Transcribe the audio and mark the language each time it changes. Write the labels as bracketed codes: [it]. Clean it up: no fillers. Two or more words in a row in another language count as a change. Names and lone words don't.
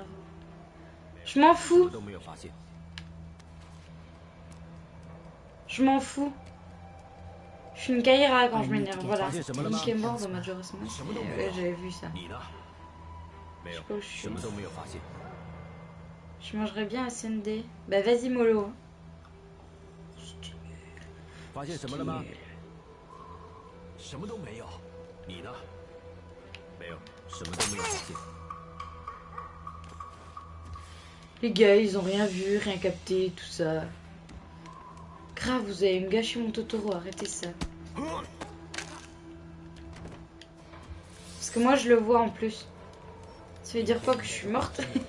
[fr] Je m'en fous. Je m'en fous. Je suis une Kaira quand je m'énerve, voilà. Nick est mort dans Majora's Mask. Ouais, j'avais vu ça. Je sais pas où je suis. Je mangerais bien un Sunday. Bah vas-y mollo. [zh] 发现什么了吗？什么都没有。你呢？没有，什么都没有发现。 [fr] Les gars, ils ont rien vu, rien capté, tout ça. Grave, vous allez me gâcher mon Totoro, arrêtez ça. Parce que moi je le vois en plus. Ça veut dire quoi que je suis morte?